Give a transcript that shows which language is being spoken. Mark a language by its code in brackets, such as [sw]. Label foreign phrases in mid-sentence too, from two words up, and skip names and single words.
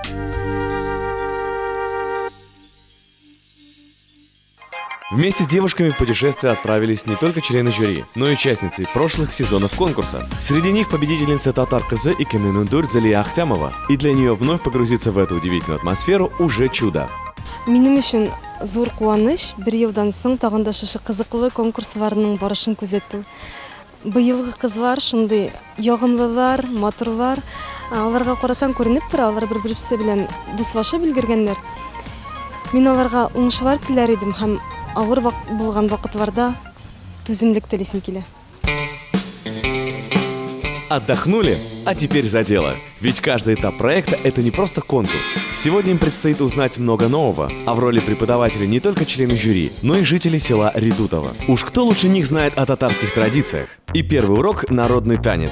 [ru] Вместе с девушками в путешествие отправились не только члены жюри, но и участницы прошлых сезонов конкурса. Среди них победительница Татар кызы и Каменундур Залия Ахтямова. И для нее вновь погрузиться в эту удивительную атмосферу уже чудо. [tt] Минем өчен зур куаныч, бер елдан соң тагын да шушы кызыклы конкурсларның барышын күзәтү. Быелгы кызлар шундый ягымлылар, матурлар. Аларга карасаң күренеп тора, алар бер-берсе белән дуслашып өлгергәннәр. Мин аларга уңышлар теләр идем һәм авыр булган вакытларда түземлек телисем килә. [ru] Отдохнули? А теперь за дело. Ведь каждый этап проекта – это не просто конкурс. Сегодня им предстоит узнать много нового. А в роли преподавателя не только члены жюри, но и жители села Редутово. Уж кто лучше них знает о татарских традициях? И первый урок – народный танец.